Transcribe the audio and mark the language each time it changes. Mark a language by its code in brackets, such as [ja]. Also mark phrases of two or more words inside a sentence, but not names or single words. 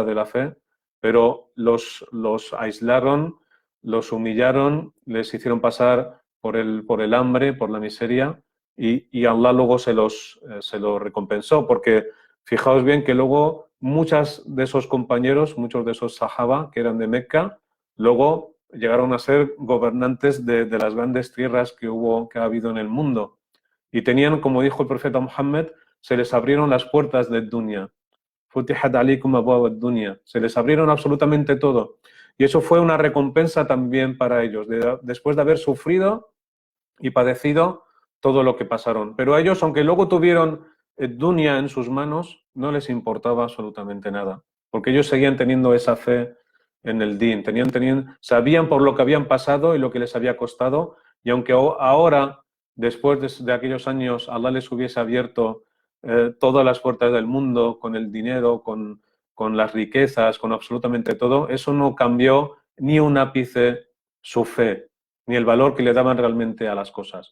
[es] de la fe, pero los aislaron, los humillaron, les hicieron pasar por el hambre, por la miseria y Allah luego se lo recompensó, porque fijaos bien que luego muchos de esos compañeros, muchos de esos sahaba que eran de Meca, luego llegaron a ser gobernantes de las grandes tierras que ha habido en el mundo. Y tenían, como dijo el profeta Muhammad, se les abrieron las puertas de dunya. [ar] فتحت عليكم أبواب الدنيا. [es] Se les abrieron absolutamente todo. Y eso fue una recompensa también para ellos, después de haber sufrido y padecido todo lo que pasaron. Pero a ellos, aunque luego tuvieron dunya en sus manos, no les importaba absolutamente nada, porque ellos seguían teniendo esa fe en el din, sabían por lo que habían pasado y lo que les había costado, y aunque ahora, después de aquellos años, Allah les hubiese abierto todas las puertas del mundo, con el dinero, con las riquezas, con absolutamente todo, eso no cambió ni un ápice su fe, ni el valor que le daban realmente a las cosas.